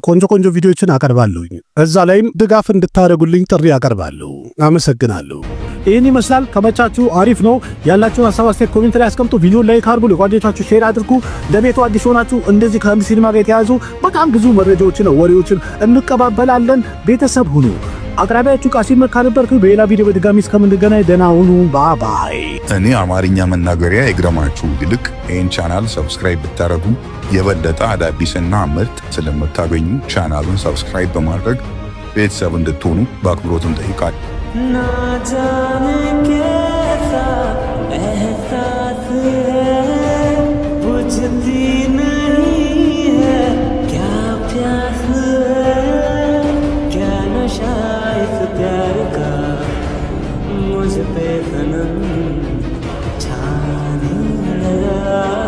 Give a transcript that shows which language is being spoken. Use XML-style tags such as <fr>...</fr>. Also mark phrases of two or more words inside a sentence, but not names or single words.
<am>ቆንጆ ቪዲዮዎችን አቀርባለሁኝ። እዛ ላይም ድጋፍ እንድታደርጉልኝ ጥሪ አቀርባለሁ። አመሰግናለሁ። ይህን ይመስላል። ከመቻችሁ አሪፍ ነው። ያላችሁን ሐሳብ አስተያየት ኮሜንት ላይ አስቀምጡ። ቪዲዮ ላይክ አድርጉ፣ ለጓደኞቻችሁ ሼር አድርጉ። ለቤቱ አዲስ ሆናችሁ እንደዚህ ከህንድ ሲኒማ ጋር የተያዙ በጣም ብዙ መረጃዎችን ወሬዎችን እንቀባበላለን። ቤተሰብ ሁኑ። አቅራቢያችሁ ቃሲም መካ ነበርኩ። በሌላ ቪዲዮ በድጋሚ እስከምንገናኝ ደህና ሁኑ። ባይ። እኔ አማርኛ መናገሪያ ይግረማችሁ ይልቅ ይህን ቻናል ሰብስክራይብ ብታረጉ የበለጠ አዳዲስና ምርጥ ስለምታገኙ ቻናሉን ሰብስክራይብ በማድረግ ቤተሰብ እንድትሆኑ በአክብሮት እንጠይቃለን።</am> <hi>ना जाने कैसा एहसास है, बुझती नहीं है क्या प्यास है, क्या नशा इस प्यार का मुझ पे सनम छाने लगा।</hi>